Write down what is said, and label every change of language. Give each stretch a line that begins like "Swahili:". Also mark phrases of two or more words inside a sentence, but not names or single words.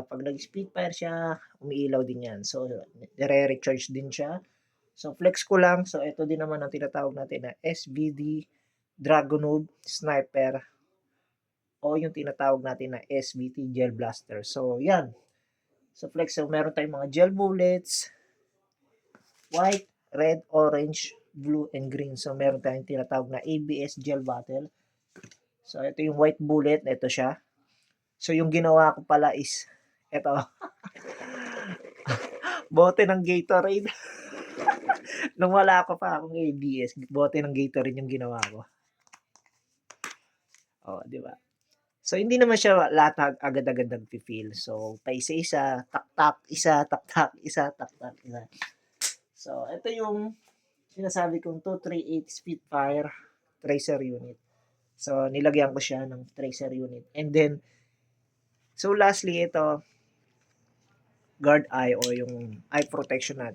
Filipino: Pag nag-spitfire siya, umiilaw din yan. So, nire-recharge din siya. So, flex ko lang. So, ito din naman ang tinatawag natin na SVD Dragunov Sniper o yung tinatawag natin na SVT Gel Blaster. So, yan. So, flex. So, meron tayong mga
English: gel bullets, white, red, orange, blue, and green.
Filipino: So, meron tayong tinatawag na ABS Gel Bottle. So, ito yung
English: white bullet.
Filipino: Ito siya. So, yung ginawa ko pala is, ito. Bote ng Gatorade. Nung wala ko pa akong ABS, bote ng Gatorade yung ginawa ko. Oh, di ba? So, hindi naman siya lahat agad-agad nag-feel. So, paisa-isa, tak-tak, isa, tak-tak, isa, tak-tak, isa. So, ito yung sinasabi kong 238 Spitfire tracer unit. So, nilagyan ko siya ng
English: tracer unit. And then, so lastly,
Filipino: ito,
English: guard eye
Filipino: o yung
English: eye protection
Filipino: natin.